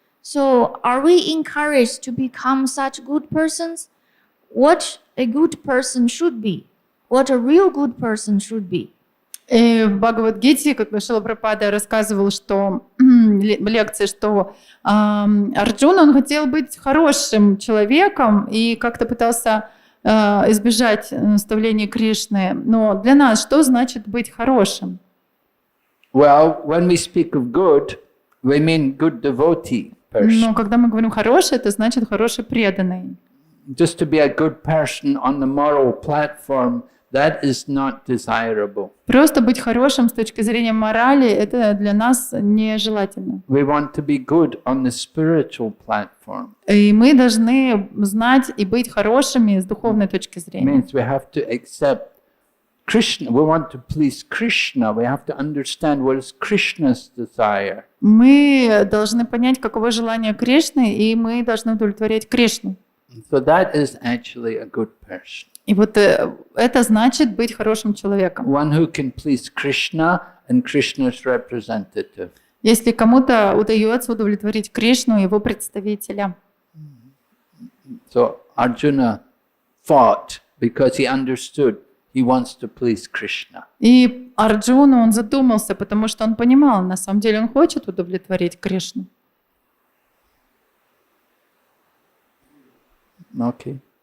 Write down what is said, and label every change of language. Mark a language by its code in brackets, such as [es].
[en] So, are we encouraged to become such good persons? What a good person should be? What a real good person should be? [ru] И в Бхагавад-гите, как Шрила Прабхупада рассказывал, что в лекции, что Арджуна, он хотел быть хорошим человеком и как-то пытался избежать наставлений Кришны. Но для нас что значит быть хорошим? [en] Well, when we speak of good, we mean good devotee person. [ru] Но когда мы говорим хороший, это значит хороший преданный. [en] Just to be a good person on the moral platform, that is not desirable. [ru] Просто быть хорошим с точки зрения морали, это для нас нежелательно. [en] We want to be good on the spiritual platform. [ru] И мы должны знать и быть хорошими с духовной точки [en] It [ru] зрения. [en] means we have to accept Krishna. We want to please Krishna. We have to understand what is Krishna's desire. [ru] Мы должны понять, каково желание Кришны, и мы должны удовлетворять Кришну. [en] So that is actually a good person. [ru] И вот это значит быть хорошим человеком. [en] One who can please Krishna and Krishna's representative. [ru] Если кому-то удается удовлетворить Кришну, его представителя. [en] So Arjuna fought because he understood he wants to please Krishna. [ru] И Арджуна, он задумался, потому что он понимал, на самом деле он хочет удовлетворить Кришну. [en] Okay.